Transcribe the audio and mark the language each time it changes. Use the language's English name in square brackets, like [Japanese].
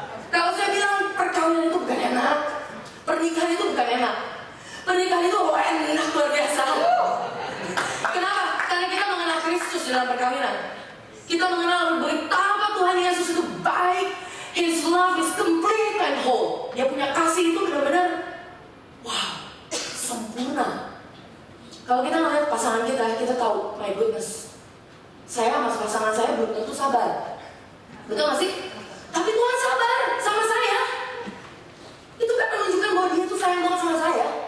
[Indonesian] Kalau saya bilang perkawinan itu bukan enak, pernikahan itu bukan enak. Pernikahan itu enak luar biasa. Kenapa? Karena kita mengenal Kristus dalam perkawinan. Kita mengenal betapa Tuhan Yesus itu baik. [English] His love is complete and whole. [Indonesian] Dia punya kasih itu benar-benar wow, sempurna. Kalau kita melihat pasangan kita tahu, [English] my goodness, [Indonesian] saya sama pasangan saya belum tentu sabar. Betul gak sih? Tapi Tuhan sabar sama saya. Itu kan menunjukkan bahwa dia tuh sayang banget sama saya.